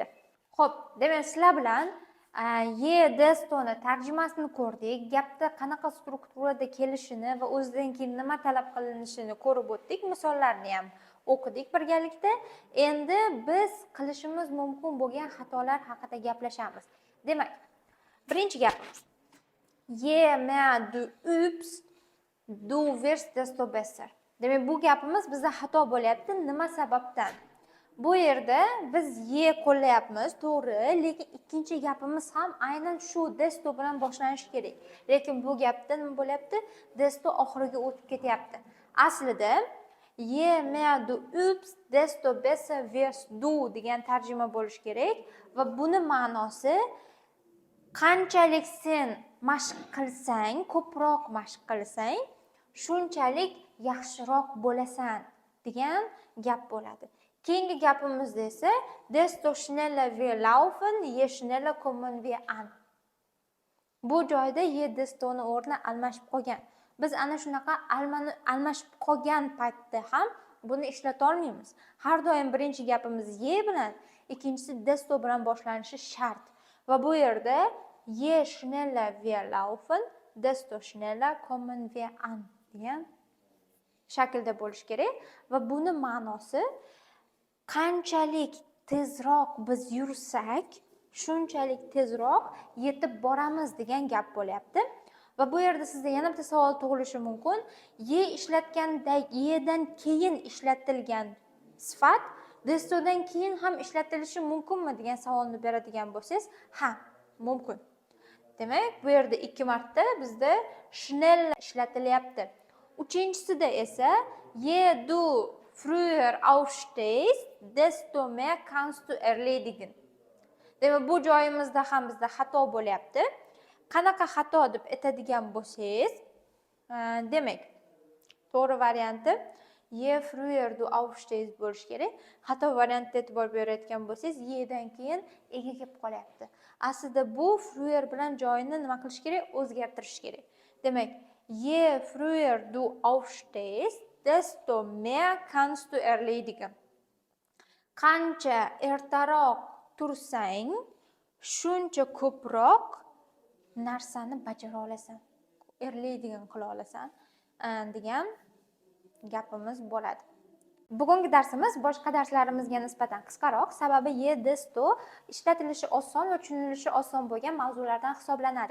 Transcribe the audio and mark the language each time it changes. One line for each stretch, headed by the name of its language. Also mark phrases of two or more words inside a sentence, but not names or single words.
Uzbek: Xo'p, demak, sizlar bilan destoni tarjimasini ko'rdik, gapda qanaqa strukturada kelishini va o'zidan keyin nima talab qilinishini ko'rib o'tdik, misollarni ham o'qidik birgalikda. Endi biz qilishimiz mumkin bo'lgan xatolar haqida gaplashamiz. Demak, birinchi gapimiz
German: mehr du übst, du wirst desto besser.
Uzbek: Demak, bu gapimiz bizda xato bo'lyapti. Nima sababdan? Bu yerda biz qo'llayapmiz, to'g'ri, lekin ikkinchi gapimiz ham aynan shu desto bilan boshlanishi kerak. Lekin bu gapda nima bo'lyapti? Desto oxiriga o'tib ketyapti. Aslida
German: Je mehr du übst, desto besser wirst du
Uzbek: degan tarjima bo'lishi kerak va buni ma'nosi qanchalik sen mashq qilsang, ko'proq mashq qilsang, shunchalik yaxshiroq bo'lasan degan gap bo'ladi. Keyingi gapimizda esa
German: desto schneller wir laufen, je schneller kommen wir an.
Uzbek: Bu joyda je destoni o'rni almashib qolgan. Biz ana shunaqa almashib qolgan paytda ham buni ishlata olmaymiz. Har doim birinchi gapimiz je bilan, ikkinchisi desto bilan boshlanishi shart. Va bu yerda
German: je schneller wir laufen, desto schneller kommen wir an
Uzbek: degan shaklda bo'lishi kerak va buni ma'nosi qanchalik tezroq biz yursak, shunchalik tezroq yetib boramiz degan gap bo'lyapti. Va bu yerda sizda yana bitta savol tug'ilishi mumkin. Ye ishlatganda yedan keyin ishlatilgan sifat destodan keyin ham ishlatilishi mumkinmi degan savolni beradigan bo'lsangiz, ha, mumkin. Demak, bu yerda 2 marta bizda schnell ishlatilyapti. Uchinchisida esa
German: je du früher aufstehst, desto mehr kannst du erledigen.
Uzbek: Demak, bu joyimizda ham bizda xato bo'lyapti. Qanaqa xato deb aytadigan bo'lsangiz, demak, to'g'ri varianti
German: je früher du aufstehst
Uzbek: bo'lishi kerak. Xato variantga e'tibor berayotgan bo'lsangiz, yedan keyin ega kelib qolyapti. Aslida bu früher bilan joyini nima qilish kerak? O'zgartirish kerak. Demak,
German: je früher du aufstehst, desto mehr kannst du erledigen.
Uzbek: Qancha ertaroq tursang, shuncha ko'proq narsani bajara olasan, erledigan qila olasan degan gapimiz bo'ladi. Bugungi darsimiz boshqa darslarimizga nisbatan qisqaroq, sababi
German: je desto
Uzbek: ishlatilishi oson va tushunilishi oson bo'lgan mavzulardan hisoblanadi.